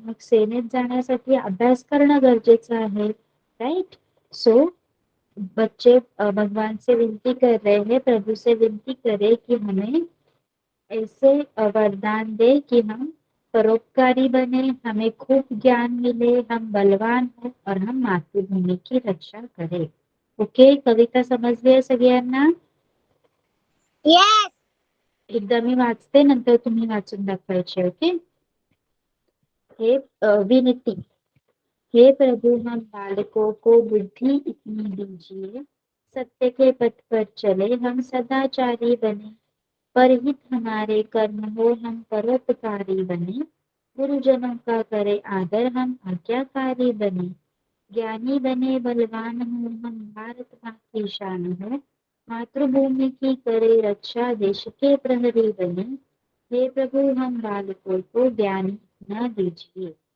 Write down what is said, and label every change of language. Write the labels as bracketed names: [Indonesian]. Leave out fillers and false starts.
[Marathi] मग सेनेत जाण्यासाठी अभ्यास करणं गरजेचं आहे. [English] Right. [Hindi] सो बच्चे भगवान से विनती कर रहे हैं, प्रभु से विनती करे कि हमें ऐसे वरदान दे कि हम परोपकारी बने, हमें खूब ज्ञान मिले, हम बलवान हो और हम मातृभूमि की रक्षा करें. [Marathi] ओके, कविता समजली आहे सगळ्यांना? [English] Yes. [Marathi] एकदा मी वाचते, नंतर तुम्ही वाचून दाखवायचे. ओके. हे विनती. [Hindi] हे प्रभु, हम बालकों को बुद्धि इतनी दीजिए, सत्य के पथ पर चले, हम सदाचारी बने, परहित हमारे कर्म हो, हम परोपकारी बने, गुरुजनों का करे आदर, हम आज्ञाकारी बने, ज्ञानी बने बलवान हो, हम भारत माँ की शान हो, मातृभूमि की करे रक्षा, देश के प्रहरी बने, हे प्रभु हम बालकों को ज्ञान न दीजिए.